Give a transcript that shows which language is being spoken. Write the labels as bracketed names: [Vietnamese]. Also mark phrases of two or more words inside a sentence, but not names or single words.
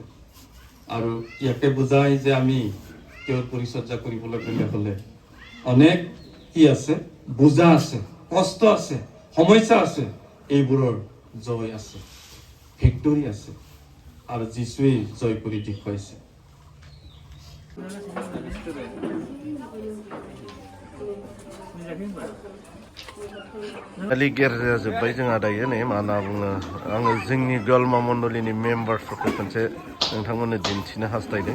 [Assamese] আৰু ইয়াকে বুজাই যে আমি তেওঁৰ পৰিচৰ্যা কৰিবলৈ গ'লে হ'লে অনেক কি আছে? বোজা আছে, কষ্ট আছে, সমস্যা আছে। এইবোৰৰ জয় আছে, ভিক্টৰী আছে, আৰু যীশুৱে জয় কৰি দেখুৱাইছে। [Bodo] लिगेर जोब्बाय जोंहा दायो नै मा होनना बुङो, आङो जोंनि गलमा मण्डलीनि मेम्बारफोरखौ खनसे नोंथांमोननो दिन्थिनो हास्थायदों।